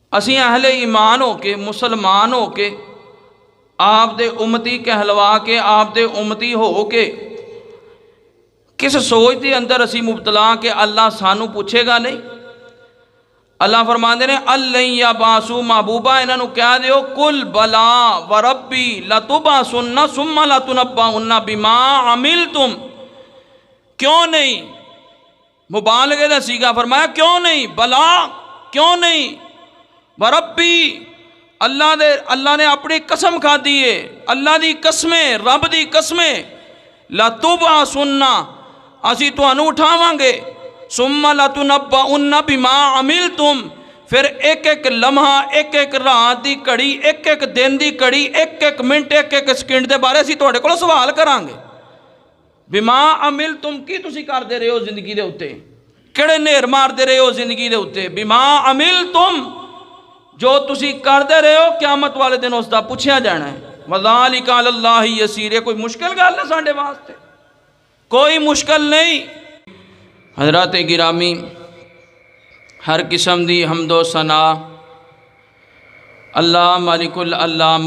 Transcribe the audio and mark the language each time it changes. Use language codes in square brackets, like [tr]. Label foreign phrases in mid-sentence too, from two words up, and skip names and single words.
[pa] اسی اہل ایمان ہو کے مسلمان ہو کے آپ دے امتی کہلوا کے آپ دے امتی ہو کے کس سوچ دے اندر اسی مبتلا کہ اللہ سانو پوچھے گا نہیں؟ اللہ فرماندے نے اللہ یا باسو محبوبہ انہاں نو کہہ دیو کل [ar] بلا وربی لتبعثن ثم لتنبؤن بما عملتم. [pa] کیوں نہیں؟ مبالغے دا سیغہ فرمایا کیوں نہیں، بلا کیوں نہیں، وربی اللہ نے اپنی قسم کھا دیئے، اللہ دی قسمیں، رب دی قسمیں، لتبعثن اسی تانوں اٹھاواں گے، [ar] ثم لتنبؤن بما عملتم [pa] پھر ایک ایک لمحہ، ایک ایک رات دی کڑی، ایک ایک دن دی کڑی، ایک ایک منٹ، ایک ایک سیکنڈ دے بارے اسی تواڈے کولوں سوال کراں گے. [ar] بما عملتم [pa] کی تسی کردے رہے ہو زندگی دے اوتے، کیڑے نیر ماردے رہے ہو زندگی دے اوتے، [ar] بما عملتم [pa] جو تسی کردے رہے ہو قیامت والے دن اس دا پوچھیا جانا ہے. [ar] وذالک علی اللہ یسیر. [pa] یہ کوئی مشکل گل ہے ساڈے واسطے؟ کوئی مشکل نہیں. حضرات گرامی، ہر قسم دی حمد و ثنا اللہ مالک العلام